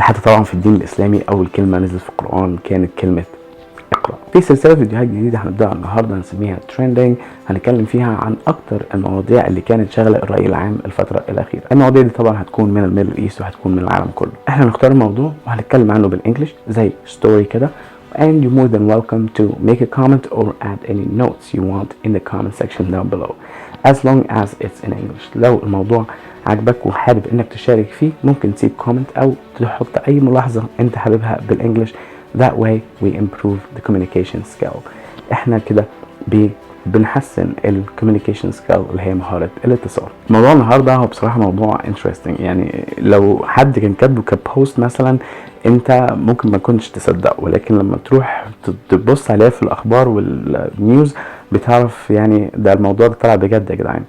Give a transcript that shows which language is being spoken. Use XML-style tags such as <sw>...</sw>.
<ar>لحتى طبعا في الدين الإسلامي أول كلمة نزلت في القرآن كانت كلمة اقرأ. في سلسلة فيديوهات جديدة هنبدأها النهاردة هنسميها تريندينج، هنتكلم فيها عن أكتر المواضيع اللي كانت شاغلة الرأي العام الفترة الأخيرة. المواضيع دي طبعا هتكون من الميدل ايست وهتكون من العالم كله. احنا هنختار الموضوع وهنتكلم عنه بالإنجليش زي ستوري كده.</ar> <en>And you're more than welcome to make a comment or add any notes you want in the comment section down below as long as it's in English.</en> <ar>لو الموضوع عجبك وحابب انك تشارك فيه ممكن تسيب كومنت او تحط اي ملاحظة انت حاببها بالانجليش.</ar> <en>That way we improve the communication skill.</en> <ar>احنا كده بنحسن ال communication skill اللي هي مهارة الاتصال. موضوع النهارده هو بصراحة موضوع interesting، يعني لو حد كان كاتبه كبوست مثلا انت ممكن ما كنتش تصدق، ولكن لما تروح تبص عليه في الاخبار والنيوز بتعرف يعني ده الموضوع ده طلع بجد يا جدعان.</ar>